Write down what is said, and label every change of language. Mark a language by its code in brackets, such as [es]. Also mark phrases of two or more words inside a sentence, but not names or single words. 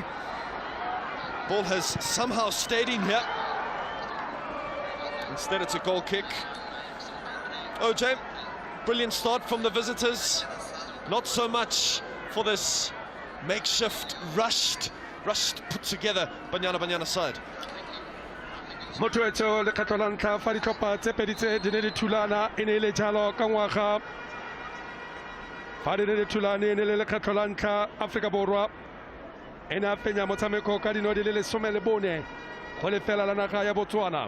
[en] Ball has somehow stayed in here. Instead it's a goal kick. OJ, brilliant start from the visitors. Not so much for this makeshift, rushed, put together Banyana Banyana side. [tn] Motueto le Catalanta fa ditlhopha tse pedi tse di ne di thulana e ne e le jalo ka ngwaga fa di ne di thulane e ne le lekgetho la ntlha Afrika Borwa e ne a fenya motshameko ka dino di le 14 go lefela la naga ya Botswana.